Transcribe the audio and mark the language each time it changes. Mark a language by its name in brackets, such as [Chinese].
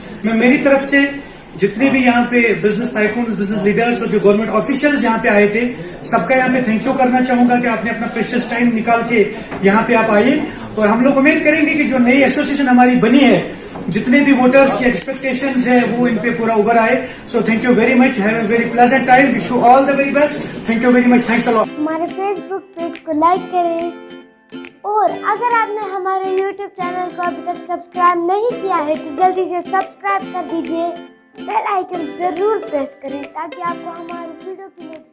[Urdu] میں میری طرف سے جتنے بھی یہاں پہ بزنس ٹائکونز, بزنس لیڈرز اور جو گورنمنٹ آفیشلز یہاں پہ آئے تھے, سب کا یہاں پہ تھینک یو کرنا چاہوں گا کہ آپ نے اپنا پریشیس ٹائم نکال کے یہاں پہ آپ آئیے. اور ہم لوگ امید کریں گے کہ جو نئی ایسوسیشن ہماری بنی ہے, جتنے بھی ووٹرز کی ایکسپیکٹیشنز ہیں وہ ان پہ پورا ابھر آئے. [English] So thank you very much, have a very pleasant time, wish you all the very best. Thank you very much, thanks a lot. [Urdu] ہمارے فیس بک پیج کو لائک کریں, اور اگر آپ نے ہمارے یوٹیوب چینل کو ابھی تک سبسکرائب نہیں کیا ہے تو جلدی سے سبسکرائب کر دیجیے, بیل آئیکن ضرور پریس کریں تاکہ آپ کو ہماری ویڈیو کی